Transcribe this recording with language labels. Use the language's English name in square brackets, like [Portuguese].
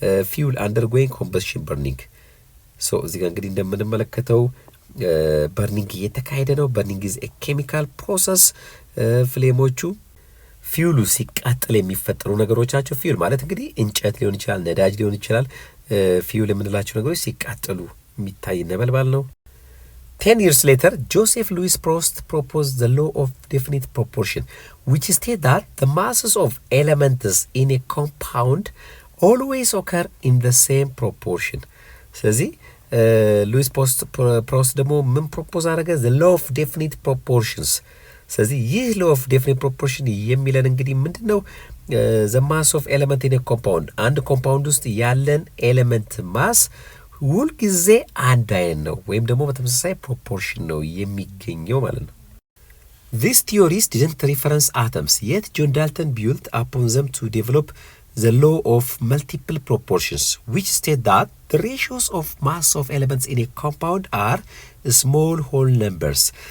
[English] fuel undergoing combustion burning so [Amharic] እዚህ ጋር እንግዲህ እንደምንመለከተው በርኒንግ እየተካሄደ ነው በርኒንግ [English] is a chemical process [Amharic] ፍሌሞቹ ፊውሉ ሲቃጠል የሚፈጠሩ ነገሮች ናቸው ፊውል ማለት እንግዲህ እንጨት ሊሆን ይችላል ነዳጅ ሊሆን ይችላል ፊውል የምንላቸው ነገሮች ሲቃጠሉ የሚታይ ነበልባል ነው [English] 10 years later, Joseph Louis Prost proposed the law of definite proportion, which states that the masses of elements in a compound always occur in the same proportion. [Amharic] ስለዚህ ሉዊስ ፕሮስት ደግሞ ምን ፕሮፖዝ አደረገ? [English] the law of definite proportions. [Amharic] ስለዚህ ይህ [English] law of definite proportion [Amharic] የሚለን እንግዲህ ምንድነው? [English] the mass of element in a compound [Amharic] አንድ ኮምፓውንድ ውስጥ ያለን ኤሌመንት ማስ ሁል ጊዜ አንድ አይነት ነው ወይም ደግሞ በተመሳሳይ ፕሮፖርሽን ነው የሚገኘው ማለት ነው [English] These theories didn't reference atoms yet John Dalton built upon them to develop the law of multiple proportions which state that the ratios of mass of elements in a compound are small whole numbers